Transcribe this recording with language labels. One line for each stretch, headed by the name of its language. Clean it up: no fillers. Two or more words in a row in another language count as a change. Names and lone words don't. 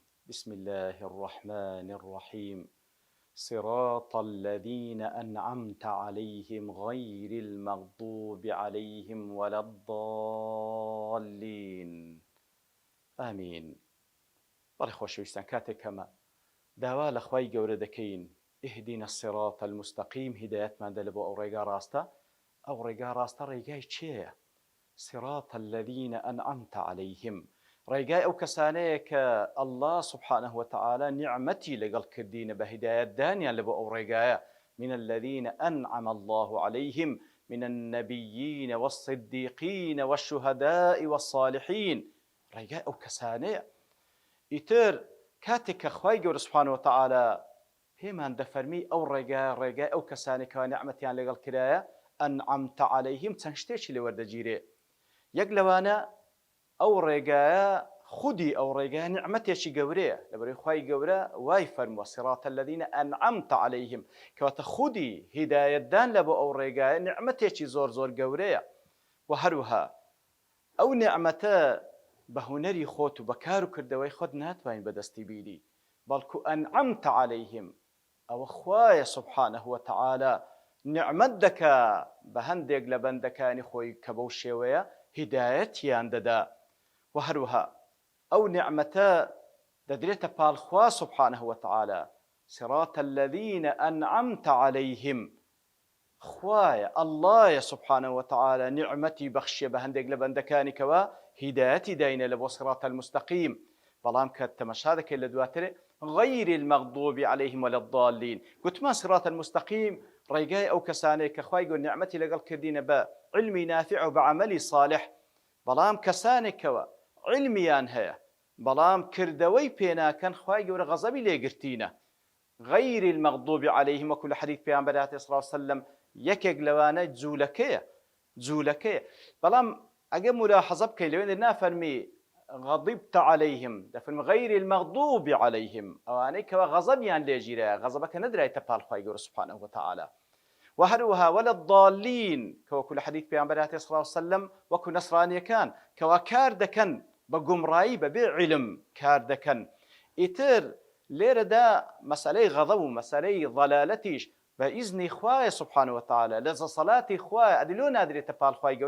Arabic: بسم الله الرحمن الرحيم. صراط الذين أنعمت عليهم غير المغضوب عليهم ولا الضالين آمين.
Central Kurdish: بەڵێ خۆشەویستان، کاتێک کەمە داوا لە خوای گەورە دەکەین
Arabic: اهدنا الصراط المستقيم،
Central Kurdish: هدایەتمان دە لە بۆ ئەو ڕێگا ڕاستە. ئەو ڕێگا ڕاستە ڕێگای چێیە؟
Arabic: صراط الذين أنعمت عليهم،
Central Kurdish: ڕێگای ئەو کەسانەیە کە
Arabic: الله سبحانه وتعالى
Central Kurdish: نعمەتی لەگەڵ کردینە بە هیدایەت دانیان لە بۆ ئەو ڕێگایە.
Arabic: من الذين أنعم الله عليهم من النبيين والصديقين والشهداء والصالحين،
Central Kurdish: ڕێگای ئەو کەسانەیە. ئیتر کاتێک کە خوای گەورە
Arabic: سبحانه وتعالى
Central Kurdish: پێمان دەفەرمی ئەو ڕێگای ئەو کەسانێک کە نعمەتیان لەگەڵ کرایە،
Arabic: أنعمت عليهم،
Central Kurdish: چەند شتێکی لێ وەردەگیرێ. یەک لەوانە ئەو ڕێگایە خودی ئەو ڕێگایە نعمەتێکی گەورەیە، لەبەرەوەی خوای گەورە وای فەرمووە
Arabic: صراط الذين أنعمت عليهم،
Central Kurdish: کەواتە خودی هیدایەتدان لە بۆ ئەو ڕێگایە نعمەتێکی زۆر زۆر گەورەیە. و هەروەها ئەو نعمەتە بە هونەری خۆت و بە کار و کردەوەی خۆت ناتوانین بەدەستی بیری، بەڵکو
Arabic: أنعمت عليهم،
Central Kurdish: ئەوە خوایە
Arabic: سبحانه وتعالى
Central Kurdish: نعمەت دەکا بە هەندێک لە بەندەکانی خۆی کە بەو شێوەیە هیدایەتیان دەدا. و هەروەها ئەو نعمەتە دەدرێتە پاڵخوا
Arabic: سبحانه وتعالى صراط الذين أنعمت عليهم،
Central Kurdish: خوایە
Arabic: اللهە سبحانه وتعالى
Central Kurdish: نعمەتی بەخشیە بە هەندێک لە بەندەکانی کەوە هیدایەتی داینە لە بۆ
Arabic: صراط المستقيم.
Central Kurdish: بەڵام کە تەمەشا دەکەیت لە دواترێ
Arabic: غير المغضوب عليهم ولا الضالين،
Central Kurdish: گوتمان
Arabic: صراط المستقيم
Central Kurdish: ڕێگای ئەو کەسانەیە کە خوای گەورە نعمەتی لەگەڵ کردینە بە علمی نافع و بە عەمەلی صالح، بەڵام کەسانێکەوە علمیان هەیە بەڵام کردەوەی پێناکەن خوای گەورە غەزەبی لێگرتینە.
Arabic: غير المغضوب عليهم،
Central Kurdish: وەکو لە حەدیث پێغەمبەر هاتێ
Arabic: صلی الله علیه وسلم
Central Kurdish: یەکێک لەوانە جوولەکەیە. بەڵام ئەگە ملاحەزە بکەین لەوێنێ نافەرمی
Arabic: غضبت عليهم،
Central Kurdish: دەفەرمی
Arabic: غير المغضوب عليهم،
Central Kurdish: ئەوانەی کەوە غەزەبیان لێگیرە، غەزەبەکە نەدرایتە پاڵ خوای گەورە
Arabic: سبحانه وتعالى.
Central Kurdish: و هەروەها
Arabic: ولا الضالين،
Central Kurdish: کە وەکو لە حەدیث پێغەمبەر هاتێ
Arabic: صلی الله علیه وسلم
Central Kurdish: وەکو نەسرانیەکان کەوا کار دەکەن بە گومڕایی بەبێ علم کار دەکەن. ئیتر لێرەدا مەسەلەی غەضەب و مەسەلەی ضەلالەتیش بە ئیزنی خوایە
Arabic: سبحانه وتعالى،
Central Kurdish: لە دەسەڵاتی خوایە، ئەدلۆ نادرێتە پاڵ خوای گەورە.